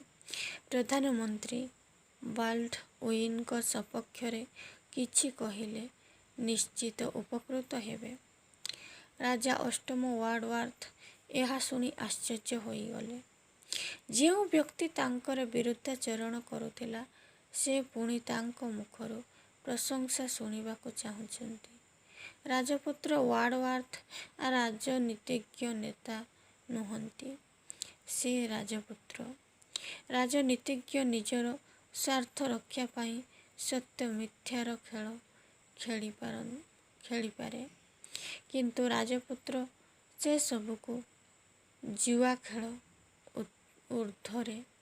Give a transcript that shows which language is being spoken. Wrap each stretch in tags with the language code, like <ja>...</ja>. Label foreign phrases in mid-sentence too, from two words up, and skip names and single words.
<or>ପ୍ରଧାନମନ୍ତ୍ରୀ ବାଲ୍ଡୱିନଙ୍କୁ ସପକ୍ଷ ରେ କିଛି କହିଲେ ନିଶ୍ଚିତ ଉପକୃତ ହେବେ। ରାଜା ଅଷ୍ଟମ ୱାର୍ଡୱର୍ଥ ଏହା ଶୁଣି ଆଶ୍ଚର୍ଯ୍ୟ ହୋଇ ଗଲେ। ଯେଉଁ ବ୍ୟକ୍ତି ତାଙ୍କର ବିରୁଦ୍ଧାଚରଣ କରୁଥିଲା ସେ ପୁଣି ତାଙ୍କ ମୁଖରୁ ପ୍ରଶଂସା ଶୁଣିବାକୁ ଚାହୁଁଛନ୍ତି। ରାଜପୁତ୍ର ୱାର୍ଡୱର୍ଥ ରାଜନୀତିଜ୍ଞ ନେତା ନୁହନ୍ତି। ସେ ରାଜନୀତିଜ୍ଞ ନିଜର ସ୍ୱାର୍ଥ ରକ୍ଷା ପାଇଁ ସତ୍ୟ ମିଥ୍ୟାର ଖେଳି ପାରେ, କିନ୍ତୁ ରାଜପୁତ୍ର ସେ ସବୁକୁ ଜୁଆ ଖେଳ ଊର୍ଦ୍ଧ୍ୱରେ।</or>